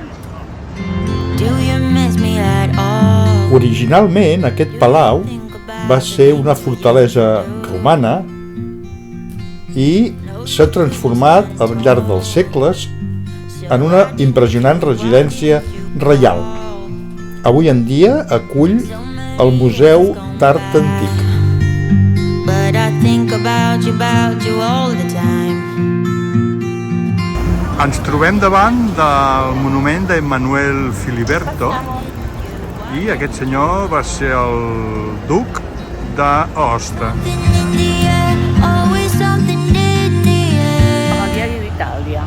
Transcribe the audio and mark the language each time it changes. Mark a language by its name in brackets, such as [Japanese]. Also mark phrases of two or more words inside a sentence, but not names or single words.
[Catalan] Originalment aquest palau va ser una fortalesa romana i s'ha transformat al llarg dels segles en una impressionant residència reial. Avui en dia acull el Museu d'Art Antic. [English] But I think about you all the time. [Catalan] Ens trobem davant del monument d'Emmanuel Filiberto i aquest senyor va ser el duc d'Aosta. Cavalieri d'Itàlia.